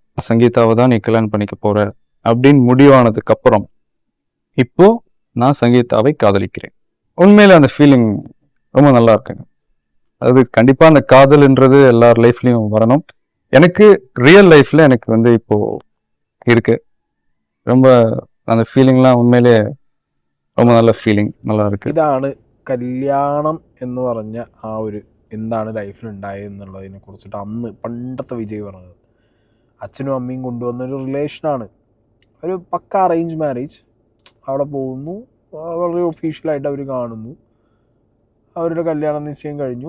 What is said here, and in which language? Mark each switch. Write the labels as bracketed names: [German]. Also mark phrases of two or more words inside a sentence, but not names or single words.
[Tamil] சங்கீதாவை தான் நீ கல்யாணம் பண்ணிக்க போகிற அப்படின்னு முடிவானதுக்கு அப்புறம் இப்போ நான் சங்கீதாவை காதலிக்கிறேன். உண்மையில அந்த ஃபீலிங் ரொம்ப நல்லா இருக்குங்க. அது கண்டிப்பாக அந்த காதல்ன்றது எல்லார் லைஃப்லையும் வரணும். எனக்கு [English] real life [Tamil] எனக்கு வந்து இப்போ இருக்கு. ரொம்ப அந்த ஃபீலிங்லாம் உண்மையிலே ரொம்ப நல்ல ஃபீலிங், நல்ல இருக்கு. [Malayalam] ഇതാണ് കല്യാണം എന്ന് പറഞ്ഞ ആ ഒരു എന്താണ് ലൈഫിൽ ഉണ്ടായത് എന്നുള്ളതിനെ കുറിച്ചിട്ട് അന്ന് പണ്ടത്തെ വിജയ് പറഞ്ഞത്. അച്ഛനും അമ്മയും കൊണ്ടുവന്നൊരു റിലേഷനാണ്. ഒരു പക്ക [English] arrange marriage. [Malayalam] അവിടെ പോകുന്നു, വളരെ ഒഫീഷ്യലായിട്ട് അവർ കാണുന്നു, അവരുടെ കല്യാണം നിശ്ചയം കഴിഞ്ഞു.